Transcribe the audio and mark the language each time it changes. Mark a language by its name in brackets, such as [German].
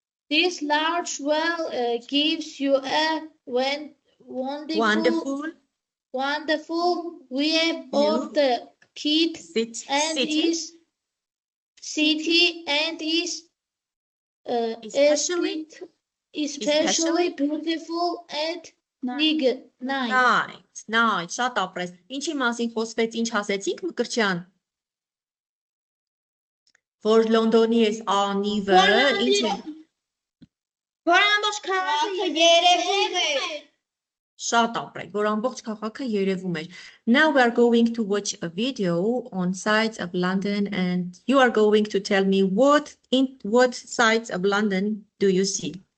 [English] This large well gives you a wonderful view of the city and is especially beautiful at night. [Armenian] Շատ ապրես։ Ինչի մասին խոսվեց, ինչ ասեցինք, Մկրտչյան։ Որ Լոնդոնի այս անիվը, ինչ է։ Որ ամբողջ քաղաքը երևում է։ Շատ ապրեք, որ ամբողջ քաղաքը երևում է։ [English] Now we are going to watch a video on sites of London and you are going to tell me what sites of London do you see.